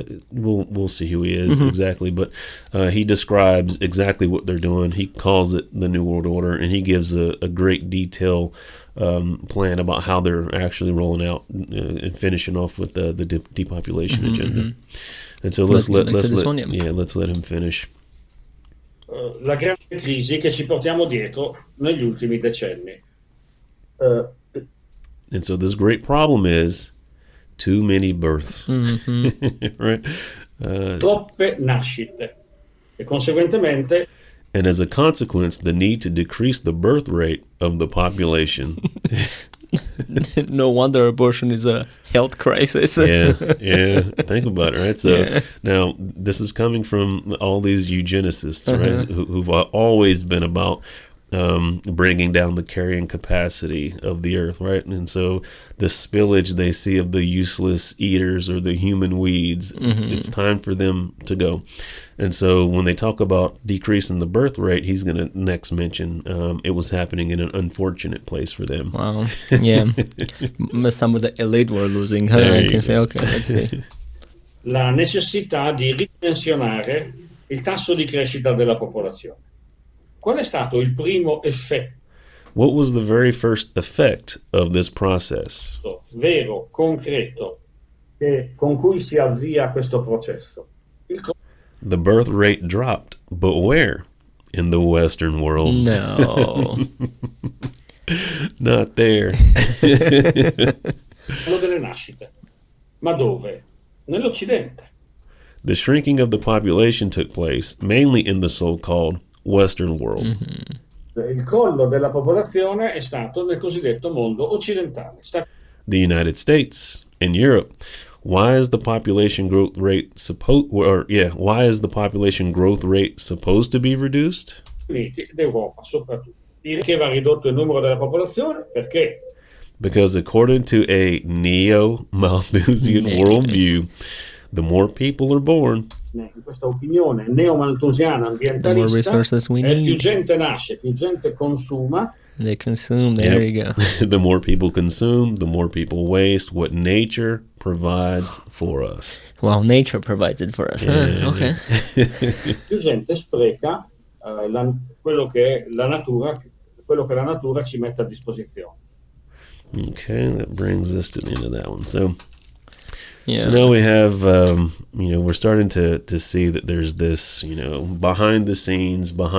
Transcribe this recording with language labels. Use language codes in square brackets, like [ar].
[en] We'll see who he is exactly, but he describes exactly what they're doing. He calls it the New World Order, and he gives a great detail plan about how they're actually rolling out and finishing off with the depopulation agenda. And so let's let him finish. [it] La grande crisi che ci portiamo dietro negli ultimi decenni. [en] And so this great problem is too many births, right? [it] Troppe nascite, e conseguentemente. [en] And as a consequence, the need to decrease the birth rate of the population. No wonder abortion is a health crisis. Yeah. Think about it, right? So now this is coming from all these eugenicists, right? Who've always been about bringing down the carrying capacity of the earth, right? And so the spillage they see of the useless eaters or the human weeds, it's time for them to go. And so when they talk about decreasing the birth rate, he's going to next mention it was happening in an unfortunate place for them. Wow. Yeah. Some of the elite were losing. I can say, okay, let's see. [it] La necessità di ridimensionare il tasso di crescita della popolazione. Qual è stato il primo effetto? [en] What was the very first effect of this process? [it] Vero, concreto, con cui si avvia questo processo. [en] The birth rate dropped, but where? In the Western world. No. Not there. [it] Quello delle nascite. Ma dove? Nell'Occidente. [en] The shrinking of the population took place mainly in the so-called Western world. [it] Il crollo della popolazione è stato nel cosiddetto mondo occidentale. [en] The United States and Europe. Why is the population growth rate supposed to be reduced? [it] Uniti d'Europa soprattutto. Che va ridotto il numero della popolazione perché? [en] Because according to a neo-Malthusian worldview, the more people are born, [it] in questa opinione neo-malthusiana ambientalista, più gente nasce, più gente consuma. [en] They consume, there you go. The more people consume, the more people waste what nature provides for us. Well, nature provides it for us. Okay. [it] Più gente spreca quello che la natura ci mette a disposizione. [en] Okay, that brings us to the end of that one. So now we have, we're starting to see that there's this, behind the scenes.